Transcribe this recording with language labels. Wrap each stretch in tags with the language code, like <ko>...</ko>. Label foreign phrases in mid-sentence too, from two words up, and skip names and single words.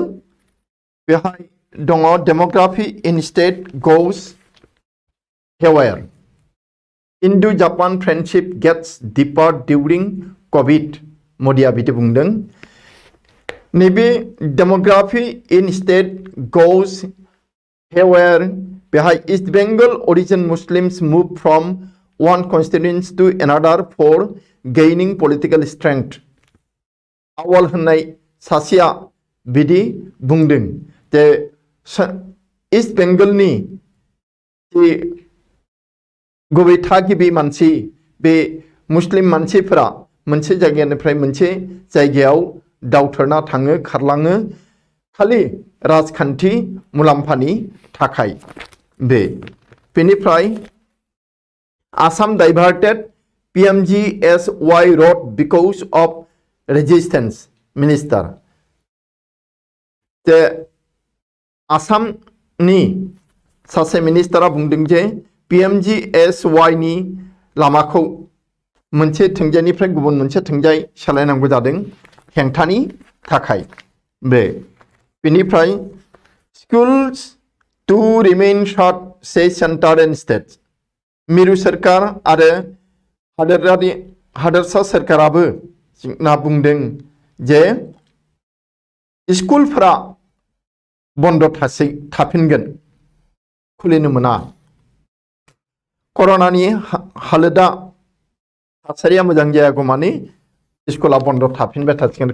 <brx>बेहाय दङ</brx> <en>demography in state goes haywire, Indo Japan friendship gets deeper during Covid.</en> <brx>मोदिया बिदि बुंदों। नैबे</brx> <en>demography in state goes haywire</en> <brx>बेहाय</brx> <en>East Bengal origin Muslims move from one constituency to another for gaining political strength.</en> <brx>आवल होननाय सासेया बिदि बुंदों जे ईस्ट बेंगलनि गुबै थागिबि मानसि बे मुस्लिम मानसिफोरा मोनसे जायगानिफ्राय मोनसे जायगायाव दावथरना थाङो, खारलाङो, खालि राजखान्थि मुलाम्फानि थाखाय। बेनिफ्राय</brx> <en>Assam diverted PMGSY road because of resistance minister।</en> <brx>जे आसामनि सासे मिनिस्टारा बुंदों जे PMGSY नि लामाखौ मोनसे थिंजायनिफ्राय गुबुन मोनसे थिंजाय सोलायनांगौ जादों हेंथानि थाखाय। बेनिफ्राय</brx> <en>schools to remain shut say center and states।</en> <brx>मिरु सरकार आरो हादोरसा सरकाराबो ना बुंदों जे स्कुलफोरा बन्द थाफिनगोन, खुलिनो मोना। कर'नानि हालोदा थासारिया मोजां जायागौमानि स्कुला बन्द थाफिनबाय थासिगोन।</brx>